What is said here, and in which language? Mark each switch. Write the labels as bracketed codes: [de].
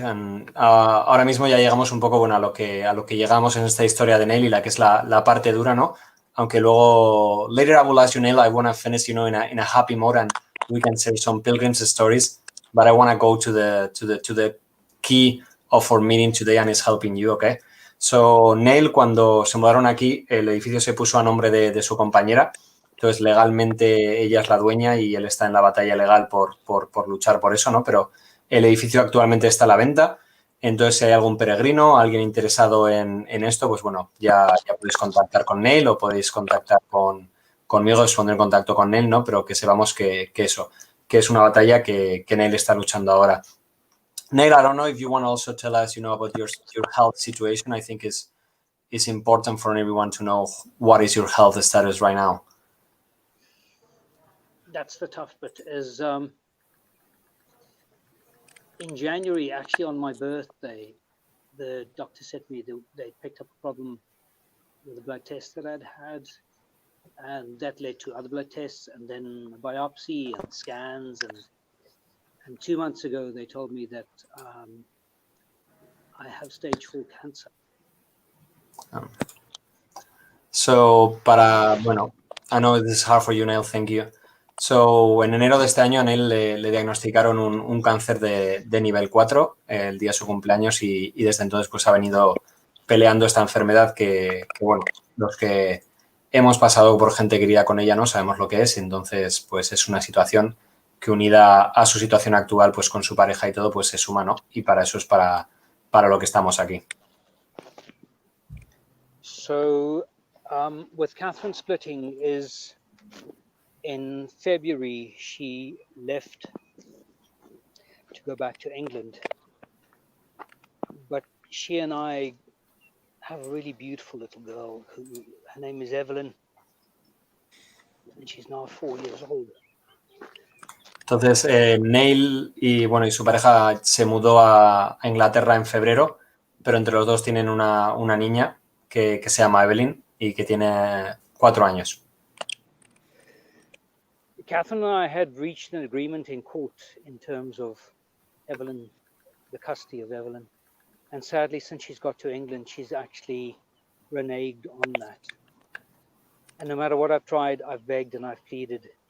[es] And, ahora mismo ya llegamos un poco, a lo que llegamos en esta historia de Neill, y la que es la parte dura, ¿no? Aunque luego, [en] later I will ask you, Neill, I want to finish, in a happy mode, and we can say some pilgrims stories, but I want to go to the key of our meeting today, and it's helping you, okay? [es] So, Neill, cuando se mudaron aquí, el edificio se puso a nombre de su compañera. Entonces, legalmente ella es la dueña y él está en la batalla legal por luchar por eso, ¿no? Pero el edificio actualmente está a la venta. Entonces, si hay algún peregrino, alguien interesado en esto, pues bueno, ya podéis contactar con Neill, o podéis contactar conmigo, os pondré en contacto con Neill, ¿no? Pero que sepamos que es una batalla que Neill está luchando ahora. [en] Neill, I don't know if you want to also tell us, about your health situation. I think it's important for everyone to know what is your health status right now. That's the tough bit, is in January, actually on my birthday, the doctor said to me they picked up a problem with the blood test that I'd had, and that led to other blood tests, and then a biopsy and scans, and 2 months ago they told me that I have stage 4 cancer. So, I know this is hard for you, Neill, thank you. [es] So, en enero de este año a Neill le diagnosticaron un cáncer de nivel 4 el día de su cumpleaños, y desde entonces pues ha venido peleando esta enfermedad que los que hemos pasado por gente querida con ella no sabemos lo que es. Entonces, pues es una situación que unida a su situación actual, pues con su pareja y todo, pues se suma, ¿no? Y para eso es para lo que estamos aquí. [en] So, with Catherine splitting is in February, she left to go back to England. But she and I have a really beautiful little girl her name is Evelyn, and she's now 4 years old. [es] Entonces, Neill y su pareja se mudó a Inglaterra en febrero, pero entre los dos tienen una niña que se llama Evelyn y que tiene 4 años. [en] Catherine and I had reached an agreement in court in terms of Evelyn, the custody of Evelyn. And sadly, since she's got to England, she's actually reneged on that. And no matter what I've tried, I've begged and I've pleaded.